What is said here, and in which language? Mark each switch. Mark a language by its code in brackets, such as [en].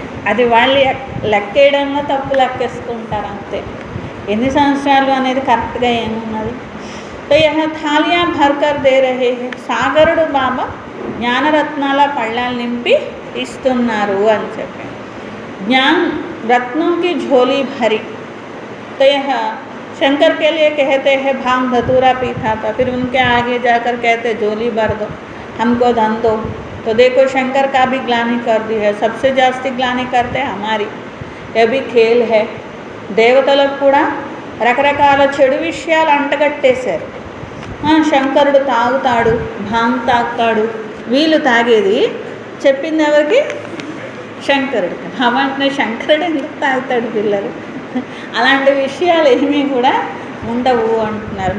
[te] అది వాళ్ళు లెక్కేయడంలో తప్పు లెక్కేసుకుంటారు అంతే. ఎన్ని సంవత్సరాలు అనేది కరెక్ట్గా ఏమున్నది. [hi] तो यह थालियाँ भर कर दे रहे हैं. [te] సాగరుడు బాబా జ్ఞానరత్నాల పళ్ళాలు నింపి ఇస్తున్నారు అని చెప్పి. [hi] ज्ञान रत्नों की झोली भरी. तो यह शंकर के लिए कहते हैं भांग धतूरा पीता था, फिर उनके आगे जाकर कहते झोली भर दो, हमको धन दो. तो देखो शंकर का भी ग्लानि कर दी है, सबसे जास्ती ग्लानि करते हैं हमारी. यह भी खेल है. [te] దేవతలకు కూడా రకరకాల చెడు విషయాలు అంటగట్టేశారు. శంకరుడు తాగుతాడు, భాంగ్ తాగుతాడు, వీళ్ళు తాగేది చెప్పింది ఎవరికి, శంకరుడికి. భగవంతుని శంకరుడు ఎందుకు తాగుతాడు పిల్లలు, అలాంటి విషయాలు ఏమీ కూడా ఉండవు అంటున్నారు.